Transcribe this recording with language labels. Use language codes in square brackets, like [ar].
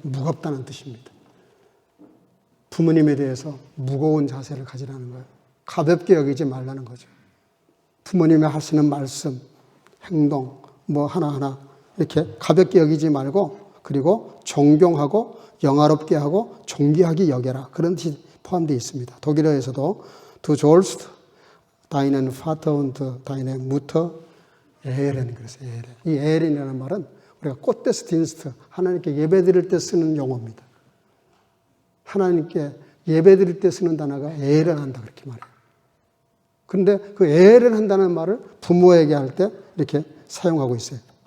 [ko] 무겁다는 뜻입니다. 부모님에 대해서 무거운 자세를 가지라는 거예요. 가볍게 여기지 말라는 거죠. 부모님이 하시는 말씀, 행동, 뭐 하나하나 이렇게 가볍게 여기지 말고, 그리고 존경하고 영화롭게 하고 존귀하게 여겨라. 그런 뜻이 포함되어 있습니다. 독일어에서도 [de] Du sollst deinen Vater und deine Mutter ehren. [ko] 그래서 이 eren이라는 말은 우리가 꽃데스틴스트, 하나님께 예배드릴 때 쓰는 용어입니다. 하나님께 예배드릴 때 쓰는 단어가 에렌한다 그렇게 말해요. 그런데 그 에렌한다는 말을 부모에게 할 때 이렇게 사용하고 있어요.